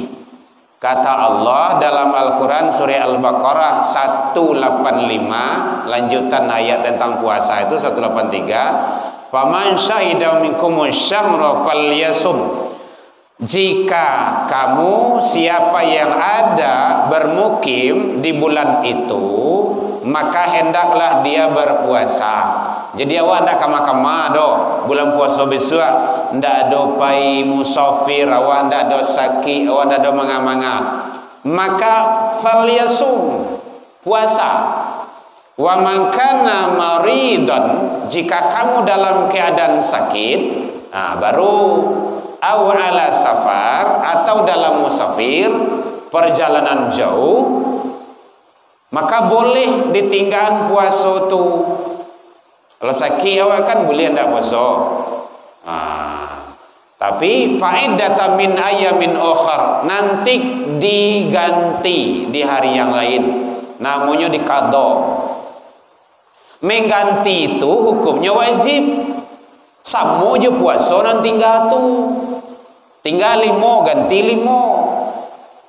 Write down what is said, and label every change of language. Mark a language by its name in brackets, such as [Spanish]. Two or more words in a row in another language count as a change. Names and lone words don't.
[Indonesian] Kata Allah dalam Al-Quran surah Al-Baqarah 185, lanjutan ayat tentang puasa itu 183. [Arabic] فمن شهد منكم الشهر فليصمه. [Indonesian] Jika kamu siapa yang ada bermukim di bulan itu, maka hendaklah dia berpuasa. [Minangkabau] Jadi awak ndak kama-kama do bulan puasa besok, ndak do pai musafir, awak ndak do sakit, awak ndak do manga-manga. [Indonesian] Maka falyasum, puasa. [Arabic] ومن كان مريضا, [Indonesian] jika kamu dalam keadaan sakit, baru [Arabic] أو على سفر, [Indonesian] atau dalam musafir perjalanan jauh, maka boleh ditinggal puasa tu. [Minangkabau] Kalau sakit awak kan boleh ndak puasa. [Arabic] Tapi فعدة من أيام أخر, [Indonesian] nanti diganti di hari yang lain, namanya diqadha. Mengganti itu hukumnya wajib. [Minangkabau] Sama je puasa nan tinggal tu. [Indonesian] Tinggal 5 ganti 5.